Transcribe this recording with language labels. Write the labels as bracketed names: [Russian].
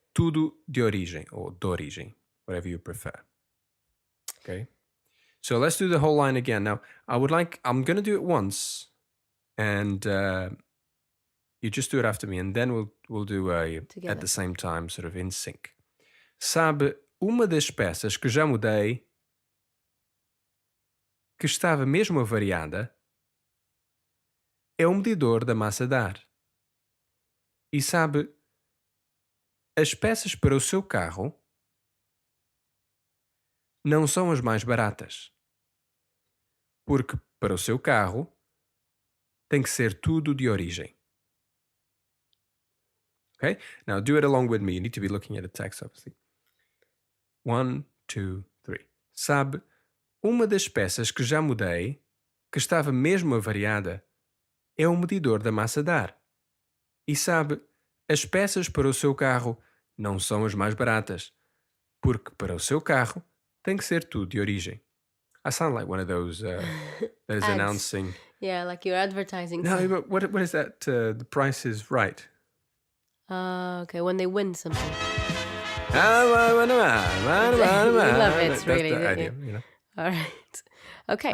[Portuguese] Tudo de origem or de origem, [English] whatever you prefer. Okay. So let's do the whole line again. Now, I'm going to do it once, and you just do it after me, and then we'll do at the same time, sort of in sync. [Portuguese] Sabe, uma das peças que já mudei, que estava mesmo avariada, é o medidor da massa de ar. E sabe, as peças para o seu carro não são as mais baratas. Porque para o seu carro tem que ser tudo de origem. [English] Okay? Now do it along with me. You need to be looking at the text, obviously. 1, 2, 3. [Portuguese] Sabe, uma das peças que já mudei, que estava mesmo avariada, é o medidor da massa de ar. E sabe, as peças para o seu carro não são as mais baratas, porque para o seu carro tem que ser tudo de origem. [English] I sound like one of those that is announcing. Yeah, like you're advertising. No, but what is that? The Price is Right. Okay, when they win something. You love it, That's really. the idea, you know. All right. Okay.